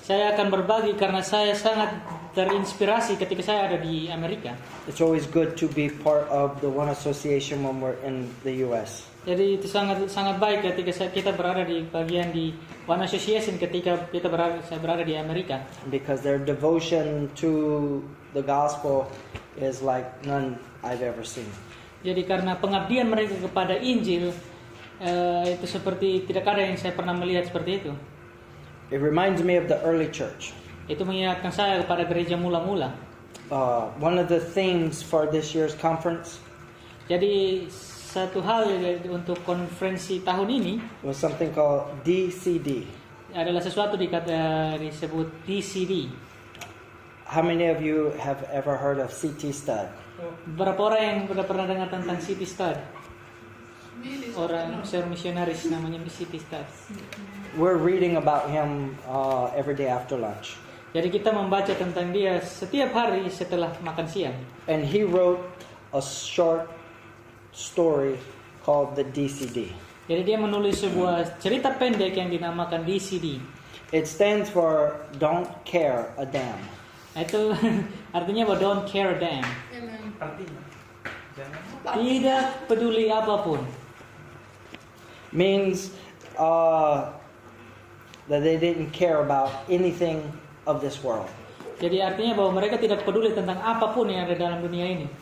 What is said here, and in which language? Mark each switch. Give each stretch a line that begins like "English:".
Indonesian: saya akan berbagi karena saya sangat terinspirasi ketika saya ada di Amerika.
English: It's always good to be part of the One Association when we're in the U.S.
Indonesian: Jadi itu sangat baik ketika kita berada di bagian di One Association ketika saya berada di Amerika.
English: Because their devotion to the gospel is like none I've ever seen.
Indonesian: Jadi karena pengabdian mereka kepada Injil itu seperti tidak ada yang saya pernah melihat seperti itu.
English: It reminds me of the early church.
Indonesian: Itu mengingatkan saya kepada gereja mula-mula.
English: One of the themes for this year's conference,
Indonesian: jadi satu hal untuk konferensi tahun ini
English: was something called DCD.
Indonesian: adalah sesuatu disebut DCD.
English: How many of you have ever heard of CT stud?
Indonesian: Berapa orang yang sudah pernah dengar tentang CT stud? Orang misionaris namanya CT stud.
English: We're reading about him every day after lunch.
Indonesian: Jadi kita membaca tentang dia setiap hari setelah makan siang.
English: And he wrote a short story called the DCD.
Indonesian: Jadi dia menulis sebuah cerita pendek yang dinamakan DCD.
English: It stands for Don't Care a Damn.
Indonesian: Itu artinya bahwa
English: don't care a damn.
Indonesian: Artinya Tidak peduli apapun.
English: Means that they didn't care about anything of this world.
Indonesian: Jadi artinya bahwa mereka tidak peduli tentang apapun yang ada dalam dunia ini.